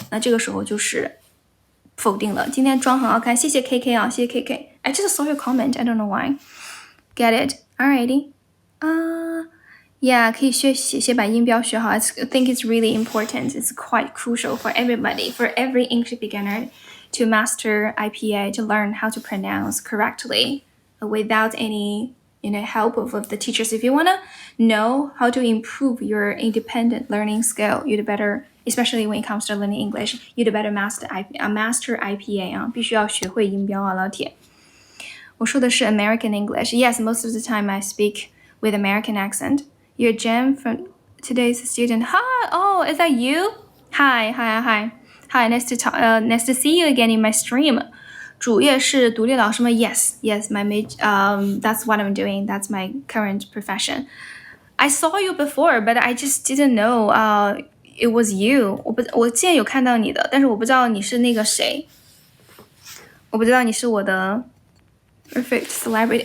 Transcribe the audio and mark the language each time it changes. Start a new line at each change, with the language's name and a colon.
Chinese: 那这个时候就是否定了。今天妆很好看，谢谢 KK 啊，谢谢 KK。
English: I just saw your comment. I don't know why. Get it? Alrighty. Yeah,
Chinese: 可以先把音标学好。
English: I think it's really important. It's quite crucial for everybody, for every English beginner to master IPA, to learn how to pronounce correctly without any help of the teachers. If you want to know how to improve your independent learning skill, you'd better, especially when it comes to learning English, you'd better master IPA
Chinese: 啊，必须要学会音标啊，老铁。我说的是
English: American English. Yes, most of the time I speak with American accent. You're Jem from today's student. Hi, oh, is that you? Hi, nice to see you again in my stream.
Chinese: 主业是独立老师吗
English: Yes, my that's what I'm doing. That's my current profession. I saw you before, but I just didn't know it was you.
Chinese: 我之前有看到你的，但是我不知道你是那个谁。我不知道你是我的
English: perfect celebrity.